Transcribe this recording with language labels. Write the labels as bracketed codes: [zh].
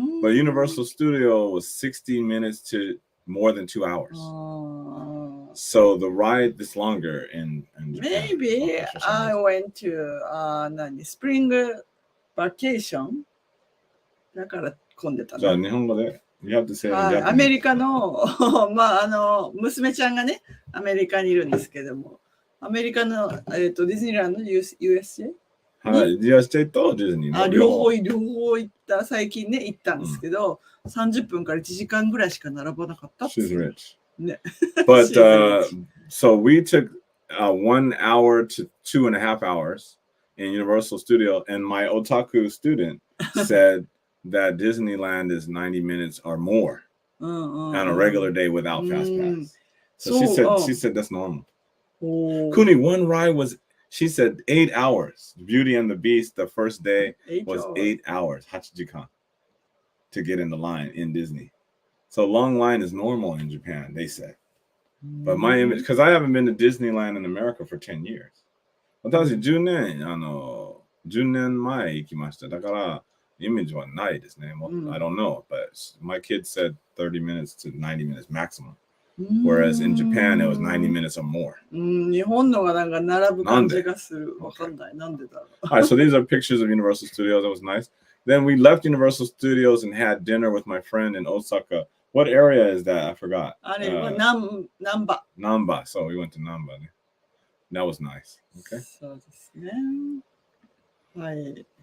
[en] But Universal Studio was 60 minutes to more than 2 hours. So the ride is longer in Japan. Maybe I went to spring vacation. [ja] だから混んでたな。じゃあ日本語で [en] You have to say it in Japanese. [ja] アメリカの娘ちゃんがね、アメリカにいるんですけども、アメリカのディズニーランド USJ？はい、USJ とディズニーの両方行った、最近ね、行ったんですけど、30分から1時間ぐらいしか並ばなかったって。 [en] She's rich. [ja] ね。 [en] But so we took 1 hour to 2.5 hours in Universal Studio, and my otaku student said that Disneyland is 90 minutes or more on a regular day without fast pass. So she said that's normal. Kuni, one ride was, she said 8 hours. Beauty and the Beast, the first day was 8 hours, [ja] 8時間 [en] to get in the line in Disney. So long line is normal in Japan, they said. But my image, because I haven't been to Disneyland in America for 10 years. [ja] 私10年前行きました。だから image はないですね。 [en] I don't know, but my kid said 30 minutes to 90 minutes maximum. Whereas in Japan, it was 90 minutes or more. [ja] 日本のがなんか並ぶ感じがする。わかんない。なんでだろう。 [en] Alright, so these are pictures of Universal Studios. That was nice. Then we left Universal Studios and had dinner with my friend in Osaka. What area is that? I forgot. [ja] あれは難波。 [en] Namba. So we went to Namba. That was nice. Okay. [ja] そうですね。はい。